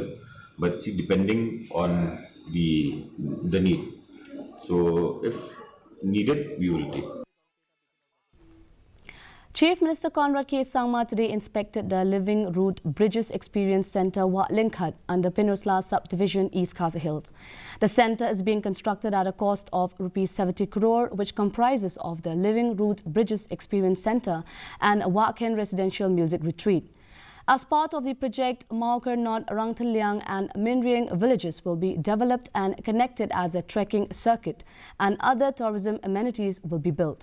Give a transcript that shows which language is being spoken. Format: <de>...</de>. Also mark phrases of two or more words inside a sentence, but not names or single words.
<en>But see, depending on the need. So if needed, we will take. Chief Minister Conrad K. Sangma today inspected the Living Root Bridges Experience Centre Wat Lingkhat under Pinosla Subdivision, East Khasi Hills. The centre is being constructed at a cost of Rs 70 crore, which comprises of the Living Root Bridges Experience Centre and Watken Residential Music Retreat. As part of the project, Maukarnot, Rangthaliang and Minriang villages will be developed and connected as a trekking circuit, and other tourism amenities will be built.</en>